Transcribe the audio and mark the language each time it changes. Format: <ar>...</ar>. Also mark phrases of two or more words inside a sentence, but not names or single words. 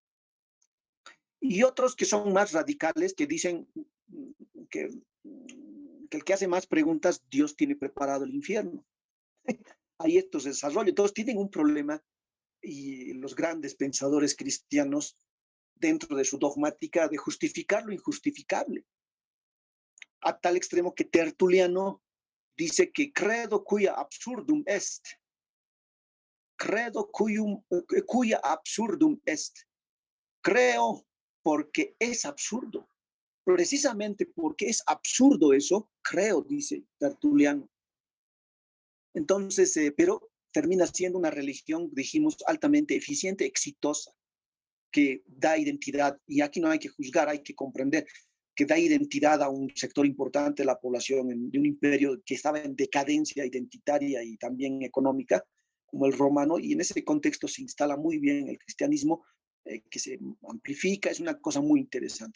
<es>Y otros que son más radicales, que dicen que el que hace más preguntas, Dios tiene preparado el infierno. Hay estos desarrollos, todos tienen un problema, y los grandes pensadores cristianos, dentro de su dogmática, de justificar lo injustificable, a tal extremo que Tertuliano dice que</es> <la>credo cuia absurdum est, credo cuia absurdum est,</la> <es>creo porque es absurdo, precisamente porque es absurdo eso, creo, dice Tertuliano. Entonces, pero termina siendo una religión, dijimos, altamente eficiente, exitosa, que da identidad, y aquí no hay que juzgar, hay que comprender, que da identidad a un sector importante de la población de un imperio que estaba en decadencia identitaria y también económica, como el romano, y en ese contexto se instala muy bien el cristianismo, que se amplifica, es una cosa muy interesante.</es>